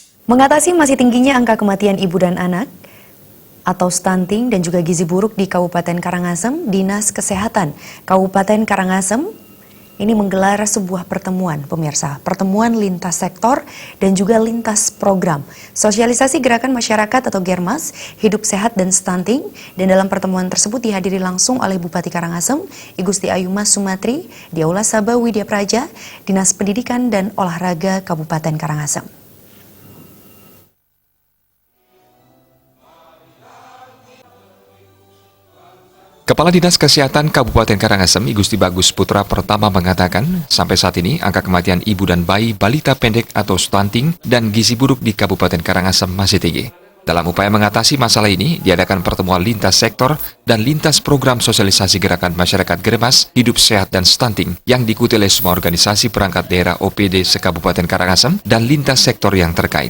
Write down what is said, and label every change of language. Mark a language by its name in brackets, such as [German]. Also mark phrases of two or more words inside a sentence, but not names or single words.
[Indonesian] Mengatasi masih tingginya angka kematian ibu dan anak atau stunting dan juga gizi buruk di Kabupaten Karangasem, Dinas Kesehatan Kabupaten Karangasem ini menggelar sebuah pertemuan, pemirsa. Pertemuan lintas sektor dan juga lintas program. Sosialisasi gerakan masyarakat atau Germas, hidup sehat dan stunting. Dan dalam pertemuan tersebut dihadiri langsung oleh Bupati Karangasem, I Gusti Ayu Mas Sumatri, di Aula Sabah Widya Praja, Dinas Pendidikan dan Olahraga Kabupaten Karangasem. Kepala Dinas Kesehatan Kabupaten Karangasem, I Gusti Bagus Putra Pertama mengatakan, sampai saat ini angka kematian ibu dan bayi balita pendek atau stunting dan gizi buruk di Kabupaten Karangasem masih tinggi. Dalam upaya mengatasi masalah ini, diadakan pertemuan lintas sektor dan lintas program sosialisasi gerakan masyarakat Germas, hidup sehat dan stunting yang diikuti oleh semua organisasi perangkat daerah OPD se-Kabupaten Karangasem dan lintas sektor yang terkait.